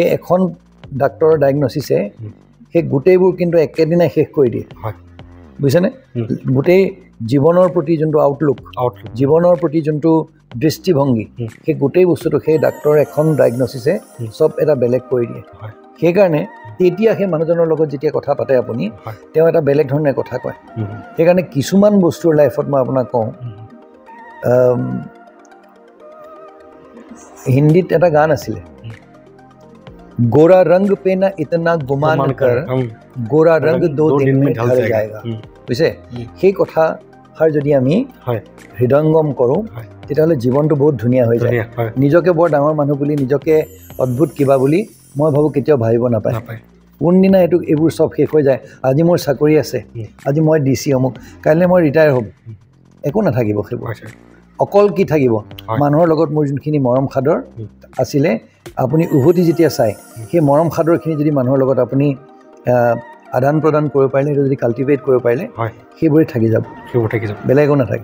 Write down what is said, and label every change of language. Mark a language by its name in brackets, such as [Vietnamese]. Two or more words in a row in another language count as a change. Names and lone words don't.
[Assamese] এখন ডাক্তৰৰ ডায়েগনচিছে সেই গোটেইবোৰ কিন্তু একেদিনাই শেষ কৰি দিয়ে বুজিছেনে গোটেই জীৱনৰ প্ৰতি যোনটো আউটলুক জীৱনৰ প্ৰতি যোনটো দৃষ্টিভংগী সেই গোটেই বস্তুটো সেই ডাক্তৰৰ এখন ডায়েগনচিছে চব এটা বেলেগ কৰি দিয়ে সেইকাৰণে তেতিয়া সেই মানুহজনৰ লগত যেতিয়া কথা পাতে আপুনি তেওঁ এটা বেলেগ ধৰণে কথা কয় সেইকাৰণে কিছুমান বস্তুৰ লাইফত মই আপোনাক কওঁ হিন্দীত এটা গান আছিলে [Hindi] गोरा रंग पे ना इतना गुमान कर गोरा रंग 2 दिन में ढल जाएगा [Assamese] বুঝছে সেই কথাষাৰ যদি আমি হৃদয়ঙ্গম কৰোঁ তেতিয়াহ'লে জীৱনটো বহুত ধুনীয়া হৈ যায় নিজকে বৰ ডাঙৰ মানুহ বুলি নিজকে অদ্ভুত কিবা বুলি মই ভাবোঁ কেতিয়াও ভাবিব নাপায় কোনদিনা এইবোৰ চব শেষ হৈ যায় আজি মোৰ চাকৰি আছে আজি মই DC অমুক কাইলৈ মই ৰিটায়াৰ হ'ম একো নাথাকিব সেইবোৰ অকল কি থাকিব মানুহৰ লগত মোৰ যোনখিনি মৰম খাদৰ আছিলে আপুনি উভতি যেতিয়া চাই সেই মৰম খাদৰখিনি যদি মানুহৰ লগত আপুনি আদান প্ৰদান কৰিব পাৰিলে যদি কাল্টিভেট কৰিব পাৰিলে সেইবোৰে থাকি যাব বেলেগ একো নাথাকে